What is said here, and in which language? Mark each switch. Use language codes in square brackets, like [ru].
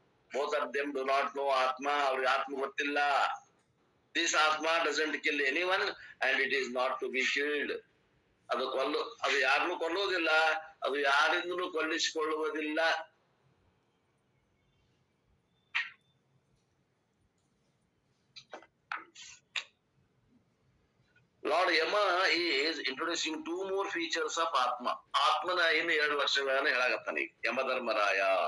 [en] both of them do not know Atma. [kn] ಅವ್ರಿಗೆ ಆತ್ಮ ಗೊತ್ತಿಲ್ಲ. [en] This Atma doesn't kill anyone and it is not to be killed. [kn] ಅದು ಯಾರನ್ನು ಕೊಲ್ಲುವುದಿಲ್ಲ, ಅದು ಯಾರಿಂದಲೂ ಕೊಲ್ಲಿಸಿಕೊಳ್ಳುವುದಿಲ್ಲ. [en] Lord Yama is introducing two more features of Atma. [kn] ಆತ್ಮನ ಇನ್ನು 2 ಲಕ್ಷಣಗಳನ್ನ ಹೇಳಾಗತ್ತಾನ ಈಗ ಯಮಧರ್ಮರಾಯ.